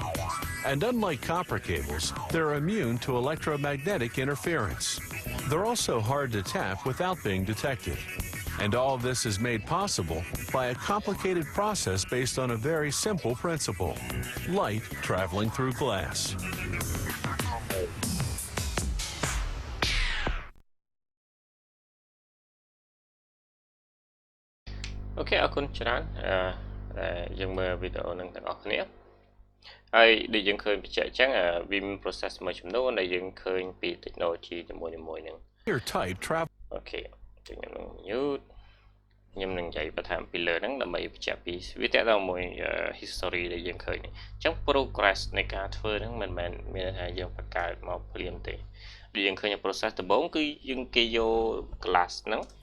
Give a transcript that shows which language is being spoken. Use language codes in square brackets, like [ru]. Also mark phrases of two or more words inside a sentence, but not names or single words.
[en] And unlike copper cables, they're immune to electromagnetic interference. They're also hard to tap without being detected. And all of this is made possible by a complicated process based on a very simple principle: light traveling through glass. [km] Okay, អរគុណច្រើនយើងមើលវីដេអូនឹងទាំងអស់គ្នាហើយដែលយើងឃើញបញ្ជាក់អញ្ចឹងវាមាន process មួយចំនួនដែលយើងឃើញពី technology ជាមួយនឹង [en] Your type travel. [km] Okay ខ្ញុំនឹង mute ខ្ញុំនឹងនិយាយបន្ថែមពីលើហ្នឹងដើម្បីបញ្ជាក់ពីវាតទៅមួយ history ដែលយើងឃើញអញ្ចឹង progress នៃការធ្វើហ្នឹងមិនមែនមានថាយើងបង្កើតមកភ្លាមទេដែលយើងឃើញ process ដំបូងគឺយើងគេយក glass ហ្នឹង